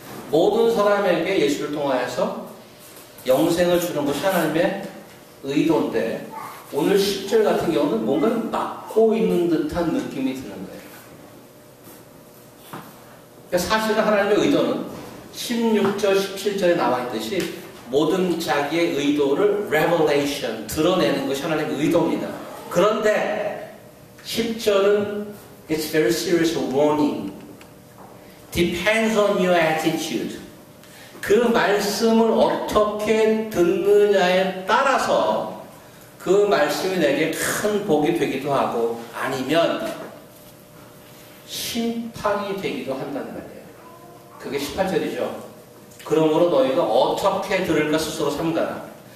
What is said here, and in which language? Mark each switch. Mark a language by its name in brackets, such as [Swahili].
[Korean] 모든 사람에게 예수를 통하여서 영생을 주는 것이 하나님의 의도인데, 오늘 10절 같은 경우는 뭔가를 막고 있는 듯한 느낌이 드는 거예요. 그러니까 사실은 하나님의 의도는 16절, 17절에 나와 있듯이 모든 자기의 의도를 revelation, 드러내는 것이 하나님의 의도입니다. 그런데 10절은 [English] It's very serious warning. Depends on your attitude. [Korean] 그 말씀을 어떻게 듣느냐에 따라서 그 말씀이 내게 큰 복이 되기도 하고 아니면 심판이 되기도 한다는 말이에요. 그게 18절이죠. 그러므로 너희가 어떻게 들을까 스스로 삼가라.